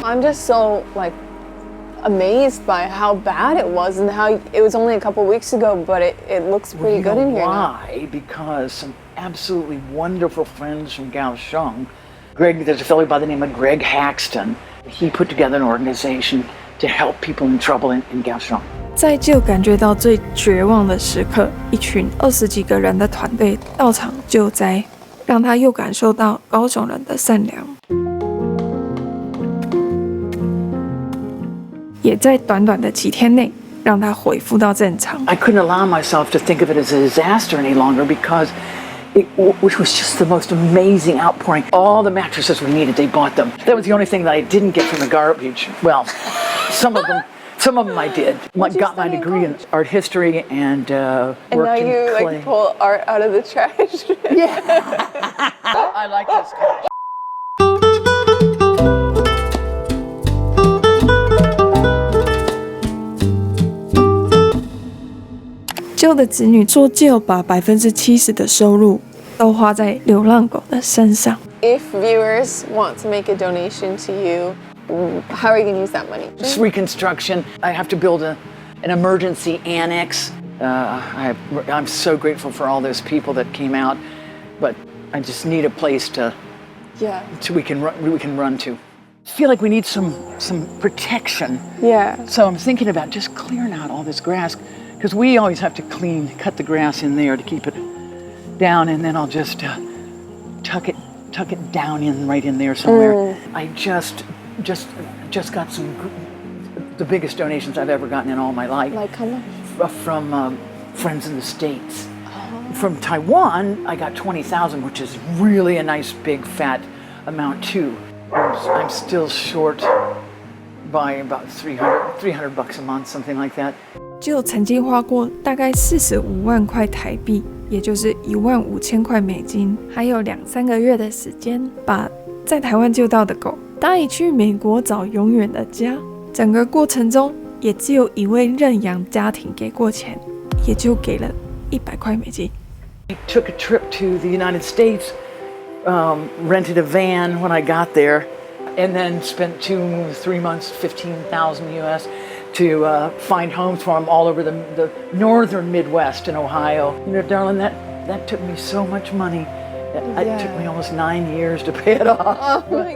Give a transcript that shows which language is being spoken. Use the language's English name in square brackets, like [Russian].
[English] I'm just so like amazed by how bad it was and how it was only a couple weeks ago, but it looks pretty good in here now. Why? Because some absolutely wonderful friends from Kaohsiung. There's a fellow by the name of Greg Haxton. He put together an organization to help people in trouble in Kaohsiung. [Chinese] 在Jill感觉到最绝望的时刻，一群20几个人的团队到场救灾，让他又感受到高雄人的善良。也在短短的几天内，让他恢复到正常。 [English] I couldn't allow myself to think of it as a disaster any longer because which was just the most amazing outpouring. All the mattresses we needed, they bought them. That was the only thing that I didn't get from the garbage. Well, some of them I did. Got my degree in art history and worked now in you clay. like pull art out of the trash. Yeah. I like this guy. [Chinese] Jill 的子女说 Jill 把70%的收入都花在流浪狗的身上。 [English] If viewers want to make a donation to you, how are you going to use that money? It's reconstruction. I have to build an emergency annex. I'm so grateful for all those people that came out, but I just need a place to we can run to. I feel like we need some protection. Yeah. So I'm thinking about just clearing out all this grass. Because we always have to cut the grass in there to keep it down, and then I'll just tuck it down right in there somewhere. I just got the biggest donations I've ever gotten in all my life. Like how much? From friends in the States. From Taiwan, I got 20,000, which is really a nice big fat amount too. I'm still short by about $300 a month, something like that. [Chinese] Jill 曾经花过大概45万块台币，也就是15000块美金，还有2-3个月的时间，把在台湾救到的狗带去美国找永远的家。整个过程中，也只有一位认养家庭给过钱，也就给了100块美金。 [English] I took a trip to the United States, rented a van when I got there, and then spent 2-3 months, 15,000 US. To find homes for them all over the northern Midwest in Ohio. You know, darling, that took me so much money. It took me almost 9 years to pay it off.